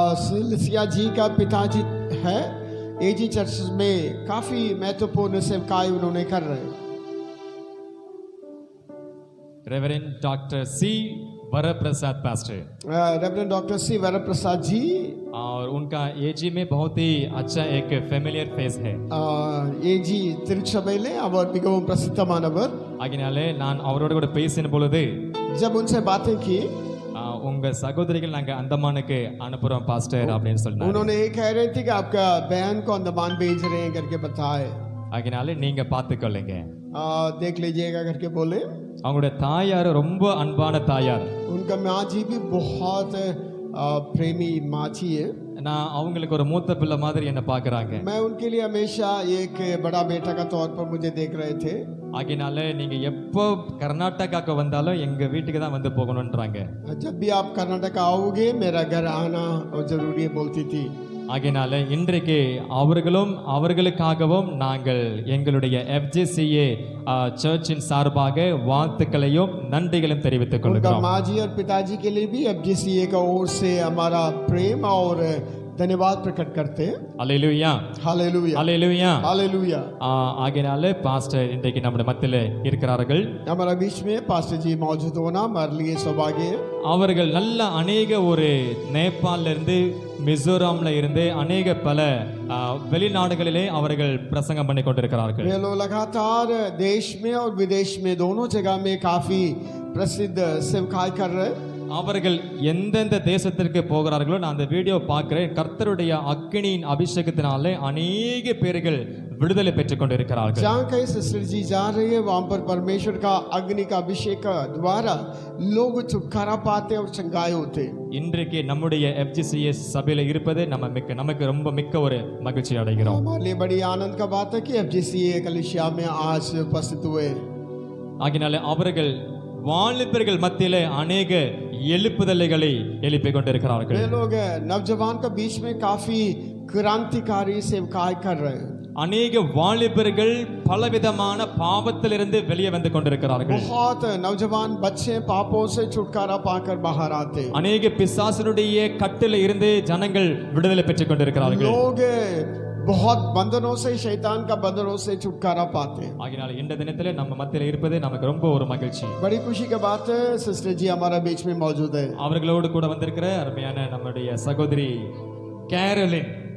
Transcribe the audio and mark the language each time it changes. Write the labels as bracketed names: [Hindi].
[Hindi] Cilicia जी का पिताजी है. एजी चर्च में काफी महत्वपूर्ण सेवकाई उन्होंने कर रहे हैं. Reverend doctor C Varaprasad pastor. Reverend doctor C Varaprasad जी और उनका एजी में बहुत ही अच्छा एक फेमिलियर फेस है. [Tamil] एजी तिरुचबैले அவர் மிகவும் பிரசித்தமானவர். ஆகையாலே நான் அவரோட கூட பேசின பொழுது [Hindi] जब उनसे बातें की [Tamil] उंग सहोदरिகள் நாங்க அந்தமானுக்கு அனுப்புறோம் பாஸ்டர் அப்படினு சொன்னாங்க. [Hindi] उन्होंने ये कह रहे थे कि आपका बहन को अंडमान भेज रहे हैं करके बताए. [Tamil] ஆகையாலே நீங்க பார்த்துக்கொள்ளுங்க. [Hindi] देख लीजिएगा करके बोले. [Tamil] அவங்களுடைய தாயார் ரொம்ப அன்பான தாயார். [Hindi] उनका माँ जी भी बहुत प्रेमी माँ जी है. [Tamil] நான் அவங்களுக்கு ஒரு மூத்த பிள்ளை மாதிரி என்ன பார்க்கறாங்க. [Hindi] मैं उनके लिए हमेशा एक बड़ा बेटा का तौर पर मुझे देख रहे थे. [Tamil] ஆகையால நீங்க எப்போ கர்நாடகாக்கு வந்தாலும் எங்க வீட்டுக்கு தான் வந்து போகணும்ன்றாங்க. [Hindi] जब भी आप कर्नाटक आओगे मेरा घर आना जरूरी है बोलती थी. [Tamil] ஆகையால இன்றைக்கு அவர்களும் அவர்களுக்காகவும் நாங்கள் எங்களுடைய FGCA சர்ச்சின் சார்பாக வாழ்த்துக்களையும் நன்றிகளையும் தெரிவித்துக் கொள்கிறோம். [Hindi] माँ जी और पिताजी के लिए भी FGCA का ओर से हमारा प्रेम और धन्यवाद प्रकट करते हैं. Hallelujah hallelujah hallelujah hallelujah. [Tamil] ஆகையால பாஸ்டர் இன்றைக்கு நம்முடைய மத்தியில இருக்கிறார்கள். [Hindi] हमारा बीच में पास्टर जी मौजूद होना हमारे लिए सौभाग्य है. [Tamil] அவர்கள் நல்ல अनेक ஒரு நேபாளில இருந்து மிசோரம்ல இருந்து अनेक பல வெளிநாடுகளிலே அவர்கள் பிரசங்கம் பண்ணி கொண்டிருக்கிறார்கள். [Hindi] वे लोग लगातार देश में और विदेश में दोनों जगह में काफी प्रसिद्ध सेवकाई कर रहे हैं. [Tamil] அவர்கள் எந்தெந்த தேசத்திற்கு போகிறார்களோ நான் அந்த வீடியோ பார்க்கிறேன். கர்த்தருடைய அக்கினியின் அபிஷேகத்தினாலே अनेक பேர்கள் விடுதலை பெற்றுக் கொண்டிருக்கிறார்கள். [Hindi] जहाँ कहीं सिस्टर जी जा रही है वहाँ पर परमेश्वर का अग्नि का अभिषेक द्वारा लोग छुटकारा पाते और चंगाई होते. [Tamil] இன்றைக்கு நம்முடைய FGCA சபையில இருப்பது நமக்கு ரொம்ப மிக்க ஒரு மகிழ்ச்சி அடைகிறோம். [Hindi] हमारे लिए बड़ी आनंद का बात है कि FGCA कलिसिया में आज उपस्थित हुए. [Tamil] ஆகினாலே அவர்கள் வாலிபர்கள் மத்தியிலே अनेक எழுப்புதலைகளை எழுப்பிக் கொண்டிருக்கிறார்கள். [Hindi] वे लोग नौजवान के बीच में काफी क्रांतिकारी सेवकाई कर रहे हैं. [Tamil] अनेक வாலிபர்கள் பலவிதமான பாவத்திலிருந்து வெளியே வந்து கொண்டிருக்கிறார்கள். [Hindi] बहुत नौजवान बच्चे पापों से छुटकारा पाकर बाहर आते. [Tamil] अनेक பிசாசினுடைய கட்டிலே இருந்து ஜனங்கள் விடுதலை பெற்றுக் கொண்டிருக்கிறார்கள். [Hindi] लोग बहुत बंधनों से शैतान का बंधनों से छुटकारा पाते. [Tamil] ஆகினால இந்த தினத்திலே நம்ம மத்தியில இருப்பது நமக்கு ரொம்ப ஒரு மகிழ்ச்சி. [Hindi] बड़ी खुशी की बात है सिस्टर जी हमारा बीच में मौजूद है. [Tamil] அவர்களோடு கூட வந்திருக்கிற அருமையான நம்முடைய சகோதரி கேரோலின்